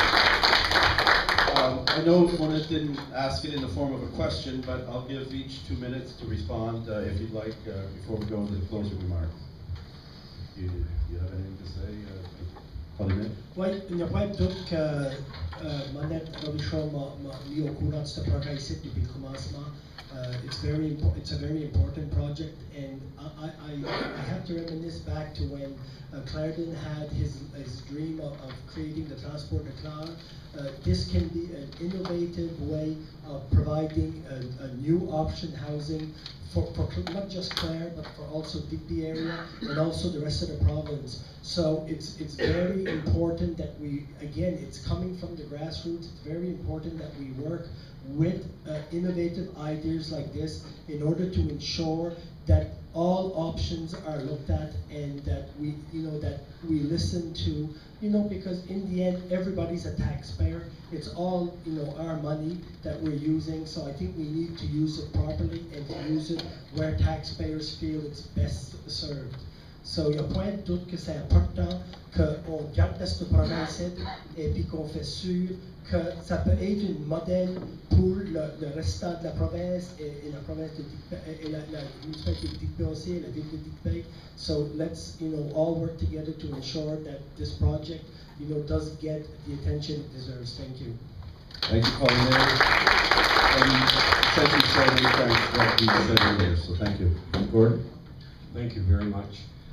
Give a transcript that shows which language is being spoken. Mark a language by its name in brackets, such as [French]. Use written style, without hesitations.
[English] I know Mona didn't ask it in the form of a question, but I'll give each 2 minutes to respond if you'd like before we go into the closing remarks. Do you have anything to say, Pauline? [French] Oui, il n'y a pas de doute que Monette Robichaud m'a mis au courant de ce projet ici depuis le commencement. [English] It's a very important project, and I have to reminisce back to when Clarendon had his dream of creating the Transport de Clare. This can be an innovative way of providing a new option housing for not just Clare, but for also Digby area and also the rest of the province. So it's very important that we, again, it's coming from the grassroots. It's very important that we work with innovative ideas like this in order to ensure that all options are looked at and that we, that we listen to, because in the end, everybody's a taxpayer. It's all, our money that we're using. So I think we need to use it properly and to use it where taxpayers feel it's best served. [French] So il n'y a point de doute que c'est important qu'on garde ce projet et puis qu'on fait sûr que ça peut être un modèle pour le restant de la province et la province de Digby, et la municipalité de Digby aussi, et la ville de Digby. [English] So let's all work together to ensure that this project does get the attention it deserves. Thank you. Thank you, Pauline. And thank you so many times for what you said earlier, so thank you. Gordon? Thank you very much.